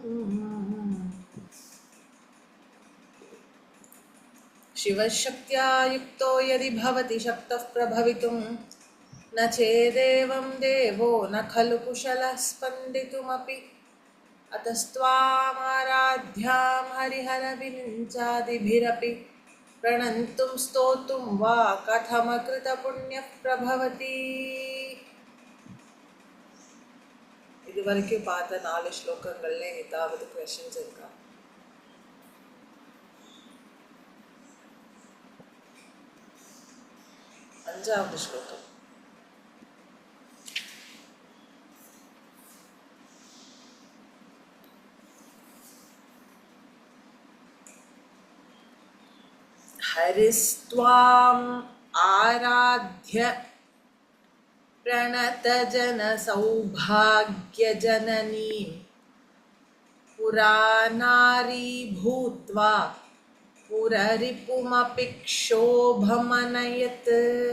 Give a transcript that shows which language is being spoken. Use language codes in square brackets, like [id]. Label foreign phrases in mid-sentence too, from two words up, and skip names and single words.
[sa] शिवशक्त्या युक्तो यदि भवति शक्तः प्रभवितुं न चेदेवं देवो न खलु कुशलः स्पन्दितुमपि अतस्त्वामाराध्यां हरिहरविरिञ्चादिभिरपि प्रणन्तुं स्तोतुं वा कथमकृतपुण्यः प्रभवति. [ta] இதுவரைக்கும் பார்த்த 4 ஸ்லோகங்கள்ல ஏதாவது क्वेश्चंस இருக்கா? அஞ்சாவது ஸ்லோகம். [sa] हरिस्त्वाम् आराध्य प्रणतजनसौभाग्यजननीं पुरानारी भूत्वा पुररिपुमपि क्षोभमनयत्